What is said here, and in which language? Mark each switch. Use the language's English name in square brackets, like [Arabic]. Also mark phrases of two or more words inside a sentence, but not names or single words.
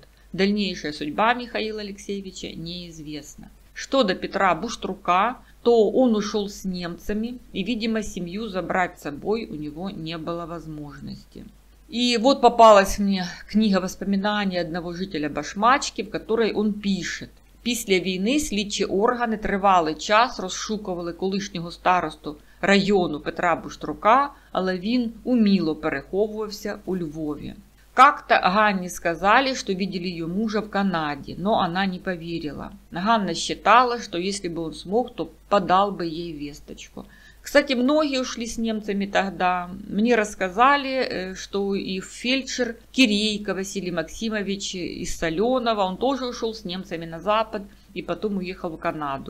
[Russian] Дальнейшая судьба Михаила Алексеевича неизвестна. Что до Петра Буштрука, то он ушел с немцами, и, видимо, семью забрать с собой у него не было возможности. И вот попалась мне книга воспоминаний одного жителя Башмачки, в которой он пишет: [Ukrainian] «Після війни слідчі органи тривалий час розшукували колишнього старосту району Петра Буштрука, але він уміло переховувався у Львові. [Russian] Как-то Ганне сказали, что видели ее мужа в Канаде, но она не поверила. Ганна считала, что если бы он смог, то подал бы ей весточку. Кстати, многие ушли с немцами тогда. Мне рассказали, что и фельдшер Кирейко Василий Максимович из Соленого, он тоже ушел с немцами на Запад и потом уехал в Канаду.